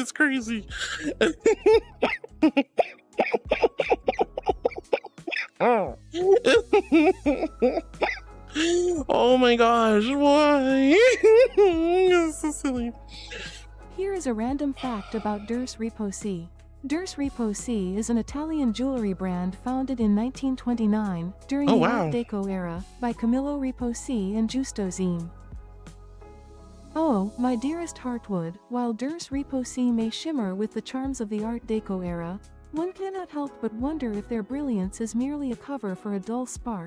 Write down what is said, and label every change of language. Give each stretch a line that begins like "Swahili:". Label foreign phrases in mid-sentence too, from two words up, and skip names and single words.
English: That's crazy. Oh my gosh, why? This is so silly. Here is a random fact about ᔕᑎGE. ᔕᑎGE is an Italian jewelry brand founded in 1929 during the Art Deco era by Camillo Riposi and Giusto Zine. Oh, my dearest Heartwood, while ᔕᑎGE may shimmer with the charms of the Art Deco era, one cannot help but wonder if their brilliance is merely a cover for a dull spark.